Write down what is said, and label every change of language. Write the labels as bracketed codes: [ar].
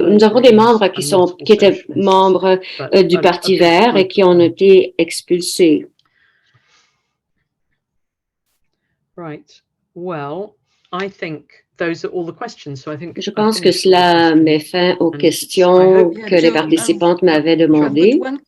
[fr] Nous avons des membres qui étaient membres du Parti vert et qui ont été expulsés. Right. [en] Well, I think those are all the questions. So I think [fr] je pense que cela met fin aux questions que les participantes m'avaient demandées.